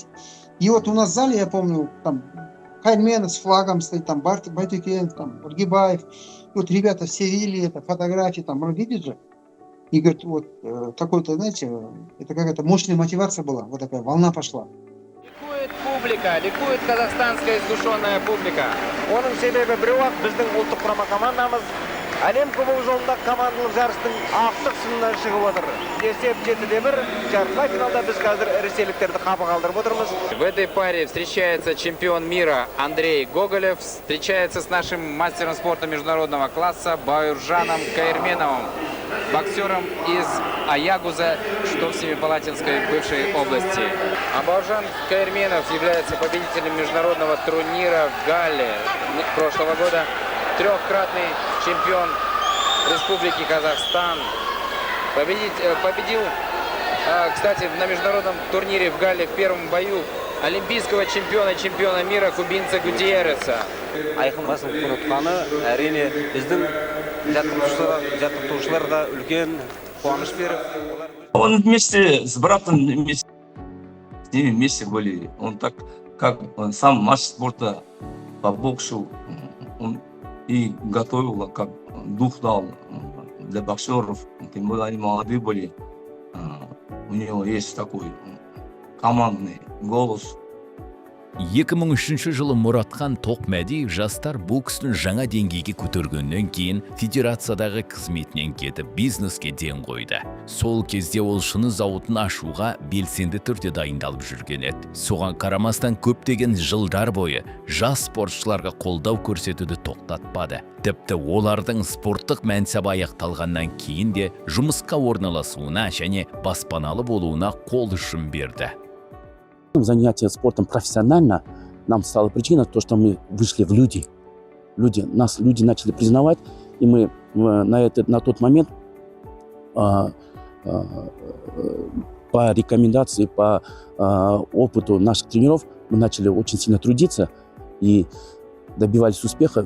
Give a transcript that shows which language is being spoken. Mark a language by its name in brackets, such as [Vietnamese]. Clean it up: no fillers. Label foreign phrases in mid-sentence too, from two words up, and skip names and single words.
[Russian] И вот у нас в зале, я помню, там, Хаймен с флагом стоит, там, Байтюкен, там, Ургибаев, вот ребята все видели это, фотографии, там, видите же? И говорит, вот такой-то, знаете, это какая-то мощная мотивация была, вот такая волна пошла. Ликует публика, ликует казахстанская искушенная публика. [Kazakh] Оның себебі біреу-ақ біздің ұлттық құрама командамыз әлем кубогы жолындағы командалық жарыстың ақтық сынынан шығып отыр. Есеп 7-1, жартылай финалда біз қазір ресейліктерді қапы қалдырып отырмыз. [Russian] В этой паре встречается чемпион мира Андрей Гоголев, встречается с нашим мастером спорта международного класса Бауыржаном Каирменовым, боксером из Аягуза, что в Семипалатинской бывшей области. А Бауыржан Каирменов является победителем международного турнира в Галле прошлого года, трехкратный чемпион Республики Казахстан. Победил, кстати, на международном турнире в Галле в первом бою олимпийского чемпиона мира кубинца Гутьерреса. [Kazakh] Айқын басылып ұтқаны әрине біздің жаттықтырушылар да үлкен қуаныш беріп. [Russian] Он вместе с братом, с ними вместе были. Он так, как он сам мастер спорта по боксу, он и готовил, как дух дал для боксеров. Тем более они молодые были. У него есть такой командный голос. [Kazakh] 2003 жылы Мұратхан Тоқмәди жастар боксын жаңа деңгейге көтергеннен кейін федерациядағы қызметінен кетіп бизнеске ден қойды. Сол кезде ол шыны зауытын ашуға белсенді түрде дайындалып жүрген еді. Соған қарамастан көптеген жылдар бойы жас спортшыларға қолдау көрсетуді тоқтатпады. Тіпті олардың спорттық мәнсабы аяқталғаннан кейін де жұмысқа орналасуына және баспаналы болуына қол ұшын берді. [Russian] Занятие спортом профессионально нам стало причиной то, что мы вышли в люди. Нас люди начали признавать, и мы на тот момент по рекомендации, по опыту наших тренеров мы начали очень сильно трудиться и добивались успеха.